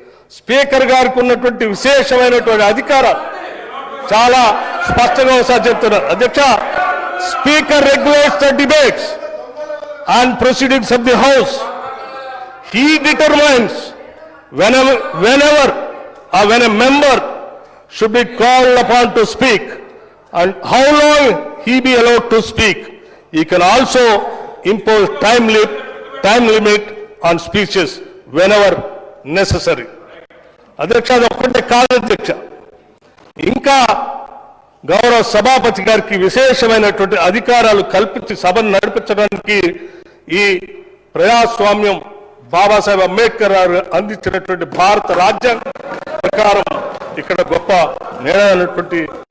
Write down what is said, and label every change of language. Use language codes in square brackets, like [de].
[te] Speaker గారికి ఉన్నటువంటి విశేషమైనటువంటి అధికారం చాలా స్పష్టంగా ఒకసారి చెప్తున్నారు. [en] అధ్యక్ష, speaker regulates the debates and proceedings of the house. He determines whenever or when a member should be called upon to speak and how long he be allowed to speak. He can also impose time limit on speeches whenever necessary. [te] అధ్యక్ష, అది ఒక్కటే కాదు అధ్యక్ష, ఇంకా గౌరవ సభాపతి గారికి విశేషమైనటువంటి అధికారాలు కల్పించి సభను నడిపించడానికి ఈ ప్రజాస్వామ్యం బాబాసాహెబ్ అంబేద్కర్ గారు అందించినటువంటి భారత రాజ్యాంగం ప్రకారం ఇక్కడ గొప్ప నిర్ణయమైనటువంటి